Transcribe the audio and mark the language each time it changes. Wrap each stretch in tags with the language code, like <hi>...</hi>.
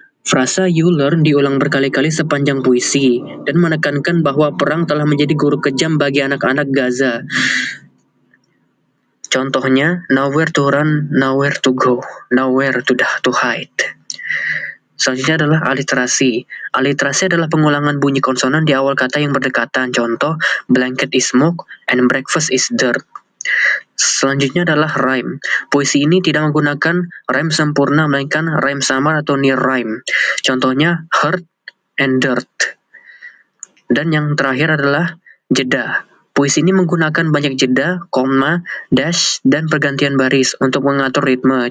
<id>Frasa</id> <en>you learn</en> <id>diulang berkali-kali sepanjang puisi dan menekankan bahwa perang telah menjadi guru kejam bagi anak-anak Gaza. Contohnya,</id> <en>nowhere to run, nowhere to go, nowhere to hide.</en> <id>Selanjutnya adalah aliterasi. Aliterasi adalah pengulangan bunyi konsonan di awal kata yang berdekatan. Contoh,</id> <en>blanket is smoke and breakfast is dirt.</en> <id>Selanjutnya adalah rhyme. Puisi ini tidak menggunakan rhyme sempurna, melainkan rhyme samar atau near rhyme. Contohnya,</id> <en>hurt and dirt.</en> <id>Dan yang terakhir adalah jeda. Puisi ini menggunakan banyak jeda, koma, dash, dan pergantian baris untuk mengatur ritme.</id>